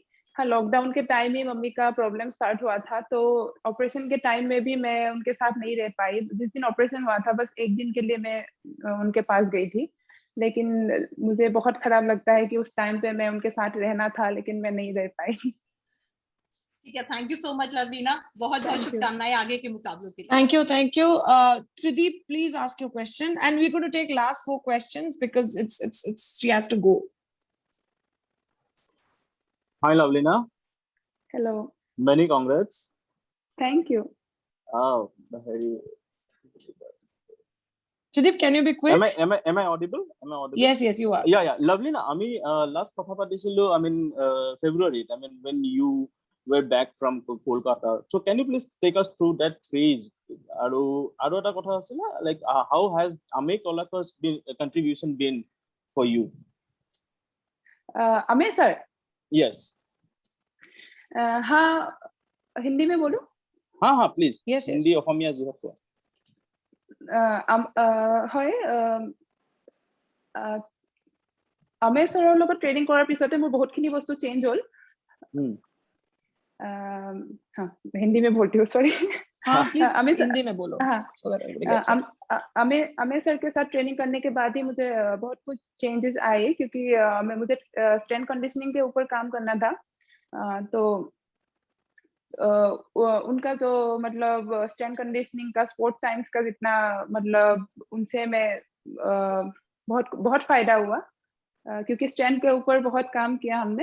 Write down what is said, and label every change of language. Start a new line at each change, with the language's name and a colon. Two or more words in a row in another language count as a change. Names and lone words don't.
Hindi: हाँ, लॉकडाउन के टाइम ही मम्मी का प्रॉब्लम स्टार्ट हुआ था, तो ऑपरेशन के टाइम में भी मैं उनके साथ नहीं रह पाई। जिस दिन ऑपरेशन हुआ था बस एक दिन के लिए मैं उनके पास गई थी, लेकिन मुझे बहुत खराब लगता है कि उस टाइम पे मैं उनके साथ रहना था, लेकिन मैं नहीं रह पाई। ठीक है,
English: thank you so much
Hindi: लवलीना, बहुत शुभकामनाएं आगे के मुकाबलों के लिए।
English: Thank you. Trideep, please ask your question, and we're going to take last 4 questions because it's she has to go. Hi Lavlina. Hello. Many congrats. Thank you. Oh, very. Sudeep, can you be quick? Am I audible? Yes, you are.
Assamese: Yeah. Lovelina, আমি last কথা পাতিছিলো,
English: February, when you were back from Kolkata. So can you please take us through that phase?
Assamese: আৰু এটা কথা আছিল,
English: like how has Amey Kolaka's contribution been for you? Amey sir? Yes.
Hindi: हाँ, हिंदी में बोलूं? हाँ, please.
English: Yes.
Assamese: हिंदी অসমীয়া যি হওক। হয়, Amey sir লগত ট্ৰেনিং কৰাৰ পিছতে মোৰ বহুতখিনি বস্তু চেঞ্জ হ'ল।
Hindi: हाँ, हिंदी में बोलती हूँ, सॉरी। हाँ, प्लीज हिंदी में बोलो। हाँ, Amey सर के साथ ट्रेनिंग करने के बाद ही मुझे बहुत कुछ चेंजेस आए, क्योंकि मुझे
English: strength conditioning
Hindi: के ऊपर काम करना था। तो उनका जो मतलब
English: strength conditioning
Hindi: का,
English: sports science
Hindi: का जितना मतलब उनसे मैं बहुत फायदा हुआ, क्योंकि स्ट्रेंथ के ऊपर बहुत काम किया हमने।